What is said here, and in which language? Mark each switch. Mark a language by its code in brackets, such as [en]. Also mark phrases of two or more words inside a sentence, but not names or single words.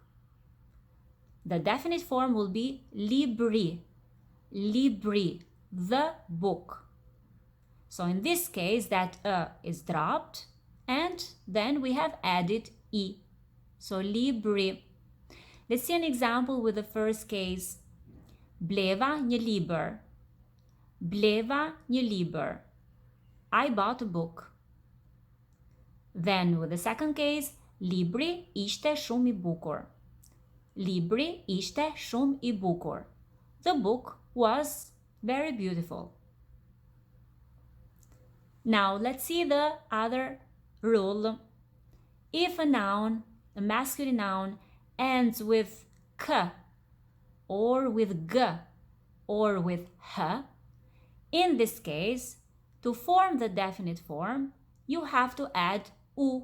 [en] The definite form will be libri, libri, the book. So in this case, that is dropped and then we have added e. So libri. Let's see an example with the first case. [sq] Bleva një liber. Bleva një liber. [en] I bought a book. Then with the second case, [sq] libri ishte shumë I bukur. Libri ishte shumë I bukur. [en] The book was very beautiful. Now let's see the other rule. If a noun, a masculine noun, ends with k or with g or with h, in this case, to form the definite form, you have to add u.